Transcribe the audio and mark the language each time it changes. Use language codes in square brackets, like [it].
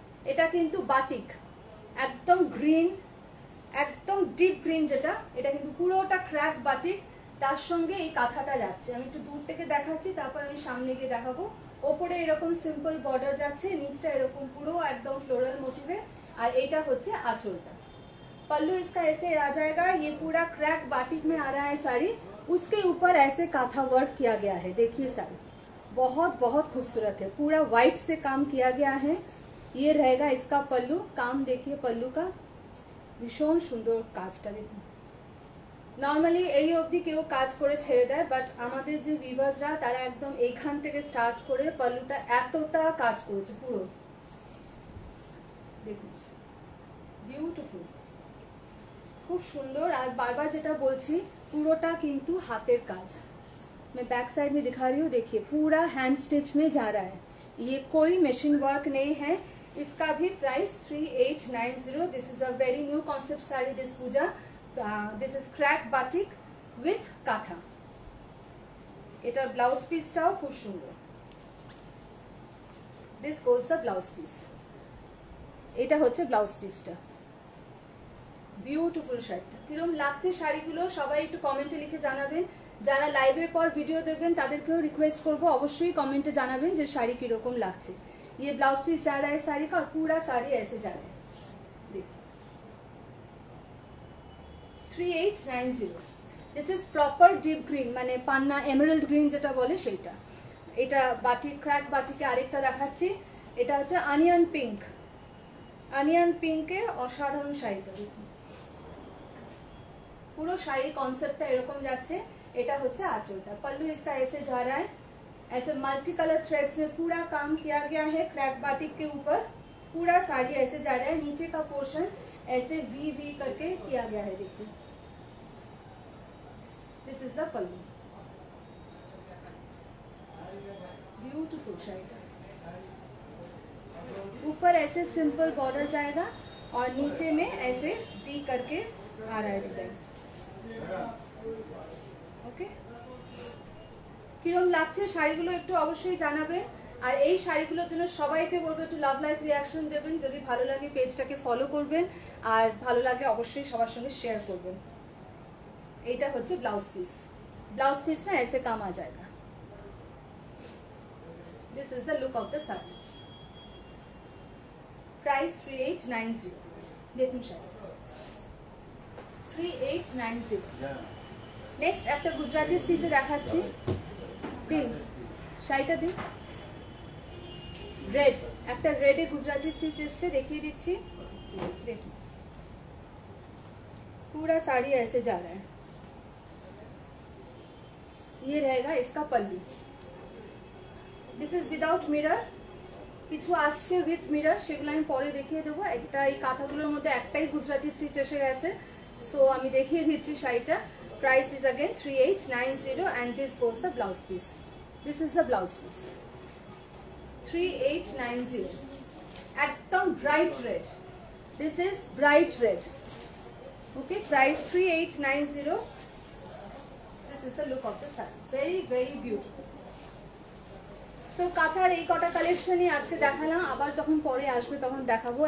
[bn] এটা কিন্তু বাটিক, একদম গ্রিন, একদম ডিপ গ্রিন যেটা, এটা কিন্তু পুরোটা ক্র্যাক বাটিক, তার সঙ্গে এই কাঁথাটা যাচ্ছে। আমি একটু দূর থেকে দেখাচ্ছি, তারপর আমি সামনে গিয়ে দেখাবো। ওপরে এরকম সিম্পল বর্ডার যাচ্ছে, নিচটা এরকম পুরো একদম ফ্লোরাল মোটিভে, আর এইটা হচ্ছে আঁচলটা। [hi] पल्लू इसका ऐसे आ जाएगा, ये पूरा क्रैक बाटिक में आ रहा है साड़ी, उसके ऊपर ऐसे काथा वर्क किया गया है। देखिए साड़ी बहुत बहुत खूबसूरत है, पूरा व्हाइट से काम किया गया है। ये रहेगा इसका पल्लू, काम देखिए पल्लू का, [bn] ভীষণ সুন্দর কাজটা দেখুন। নর্মালি এই অবধি কেউ কাজ করে ছেড়ে দেয়, বাট আমাদের যে ভিউয়ার্সরা তারা একদম এইখান থেকে স্টার্ট করে পল্লুটা এতটা কাজ করেছে পুরো, দেখুন বিউটিফুল, খুব সুন্দর। আর বারবার যেটা বলছি, পুরোটা কিন্তু হাতের কাজ। [hi] मैं बैक साइड में दिखा रही हूँ, देखिए पूरा हैंड स्टिच में जा रहा है, ये कोई मशीन वर्क नहीं है। इसका भी [en] Price 3890। This is a very new concept sari this Puja. This is crack batik with kantha. [bn] এটার ব্লাউজ পিসটাও খুব সুন্দর। [en] This goes the blouse piece. [bn] এটা হচ্ছে ব্লাউজ পিসটা। বিউটিফুল শাড়িটা কিরকম লাগছে শাড়িগুলো সবাই একটু কমেন্টে লিখে জানাবেন। যারা লাইভের পর ভিডিও দেখবেন তাদেরকেও রিকোয়েস্ট করবো অবশ্যই কমেন্টে জানাবেন যে শাড়ি কিরকম লাগছে। [hi] ये ब्लाउज पीस जा रहा है साड़ी का, और पूरा साड़ी ऐसे जा रहा है, देखिए 3890। [en] this is proper deep green, [bn] মানে পান্না এমারাল্ড গ্রিন যেটা বলে সেইটা। এটা বাটিক, ক্র্যাক বাটিকে আরেকটা দেখাচ্ছি, এটা হচ্ছে অনিয়ন পিঙ্ক। অনিয়ন পিঙ্কে অসাধারণ শাড়িটা দেখুন, পুরো শাড়ির কনসেপ্টটা এরকম যাচ্ছে। এটা হচ্ছে আঁচলটা। [hi] पल्लू इसका ऐसे जा रहा है, ऐसे मल्टी कलर थ्रेड्स में पूरा काम किया गया है। क्रैक बाटिक के ऊपर पूरा साड़ी ऐसे जा रहा है, नीचे का पोर्शन ऐसे वी वी करके किया गया है, देखिए [en] This is the pallu. [hi] Beautiful shied, ऊपर ऐसे सिंपल बॉर्डर जाएगा और नीचे में ऐसे वी करके आ रहा है डिजाइन। [bn] ओके, কিরম লাগছে শাড়িগুলো একটু অবশ্যই জানাবেন। আর এই শাড়িগুলোর জন্য সবাইকে বলবো একটু লাভ লাইক রিয়াকশন দেবেন। যদি ভালো লাগে পেজটাকে ফলো করবেন, আর ভালো লাগে অবশ্যই সবার সঙ্গে শেয়ার করবেন। এইটা হচ্ছে ব্লাউজ পিস। [hi] ব্লাউজ পিস में ऐसे काम आ जाएगा। [en] This is the look of the sari. [bn] Price 3890। দেখুন শাড়ি 3890। নেক্সট একটা গুজরাটি স্টিচে দেখাচ্ছি, দিন শাড়িটা দিন। রেড, একটা রেডে গুজরাটি স্টিচ এসছে, দেখিয়ে দিচ্ছি, দেখুন [hi] पूरा साड़ी ऐसे जा रहा है। ये रहेगा इसका पल्लू। [en] this is without mirror, [bn] কিছু আসছে উইথ মিরর, সেগুলো আমি পরে দেখিয়ে দেবো। একটা এই কাঁথাগুলোর মধ্যে একটাই গুজরাটি স্টিচ এসে গেছে, সো আমি দেখিয়ে দিচ্ছি শাড়িটা। [en] Price is again 3890 and this goes the blouse piece. This is the blouse piece 3890। [bn] একদম bright red, [en] This is bright red. Okay, price 3890। This is the look of the sari, very very beautiful. [bn] So কাঁথার এই কটা কালেকশনই আজকে দেখালাম, আবার যখন পরে আসবে তখন দেখাবো।